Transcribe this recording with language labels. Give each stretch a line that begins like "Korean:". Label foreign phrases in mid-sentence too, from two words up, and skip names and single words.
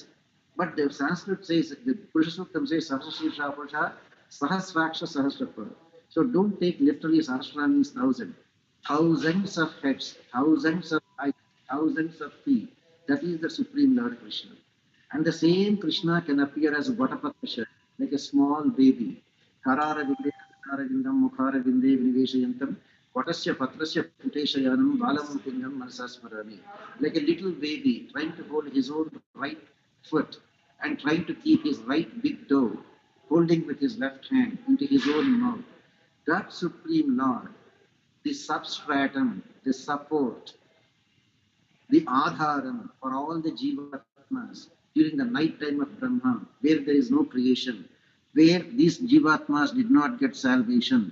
English: But the Sanskrit says, the Purusha Suktam says,
Sanskrit: सहस्र शीर्षा पुरुषा, सहस्राक्ष सहस्रपा.
English: So don't take literally Sahasra means 1,000. Thousands of heads, thousands of eyes, thousands of feet. That is the Supreme Lord Krishna. And the same Krishna can appear as Vatapatasha, like a small baby.
Sanskrit: करारविन्दे, करविन्दम्, मुखारविन्दे, विनिवेशयन्तम्, वटस्य पत्रस्य पुटेशयानम्, बालम् मुकुन्दम् मनसास्मरामि.
English: Like a little baby trying to hold his own right foot and trying to keep his right big toe, holding with his left hand into his own mouth. That Supreme Lord, the substratum, the support, the adharam for all the jivatmas during the night time of Brahma, where there is no creation, where these jivatmas did not get salvation.